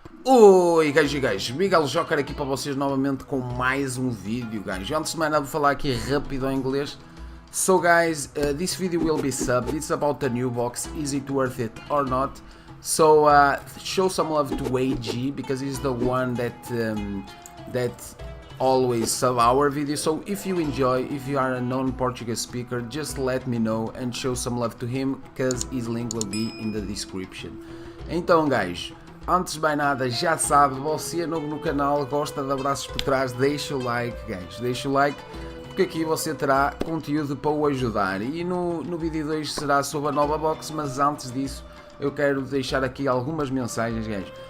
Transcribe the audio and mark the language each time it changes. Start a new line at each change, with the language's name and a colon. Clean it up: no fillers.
Portuguese: Oi guys e guys, Miguel Joker aqui para vocês novamente com mais um vídeo guys. Antes de mais nada vou falar aqui rápido em inglês.
English: So guys, this video will be subbed. It's about the new box. Is it worth it or not? So show some love to AG because he's the one that always sub our video. So if you enjoy, if you are a non-Portuguese speaker, just let me know and show some love to him because his link will be in the description.
Portuguese: Então guys, antes de mais nada, já sabe, você novo no canal, gosta de abraços por trás, deixa o like, guys, deixa o like, porque aqui você terá conteúdo para o ajudar. E no vídeo de hoje será sobre a nova box, mas antes disso, eu quero deixar aqui algumas mensagens, guys.